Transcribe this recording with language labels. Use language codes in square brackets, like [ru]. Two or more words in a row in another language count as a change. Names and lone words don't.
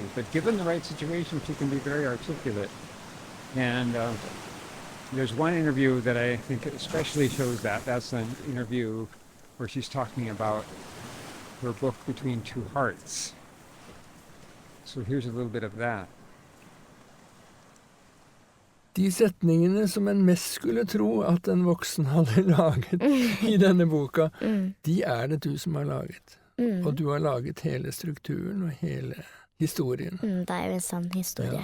[en] But given the right situation, she can be very articulate. And there's one interview that I think especially shows that. That's an interview where she's talking about her book Between Two Hearts. So here's a little bit of that. [no] De setningene som en mest skulle tro at en voksen hadde laget i denne boka, de er det du som har laget. Og du har laget hele strukturen og hele historien. Det er jo en sann historie.